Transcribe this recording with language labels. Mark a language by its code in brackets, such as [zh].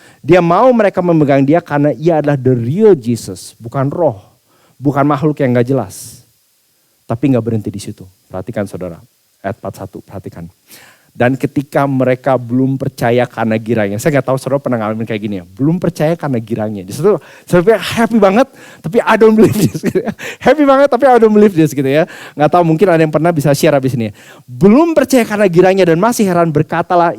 [id] Dia mau mereka memegang dia karena ia adalah [en] the real Jesus, [id] bukan roh. Bukan makhluk yang gak jelas. Tapi gak berhenti di situ. Perhatikan saudara. Ayat 41, perhatikan. Dan ketika mereka belum percaya karena girangnya. Saya gak tahu saudara pernah ngalamin kayak gini ya. Belum percaya karena girangnya. Di situ saya happy banget, tapi [en] I don't believe this. [id] Gitu ya. Happy banget, tapi [en] I don't believe this [id] gitu ya. Gak tahu, mungkin ada yang pernah bisa share habis ini. Belum percaya karena girangnya dan masih heran, berkatalah.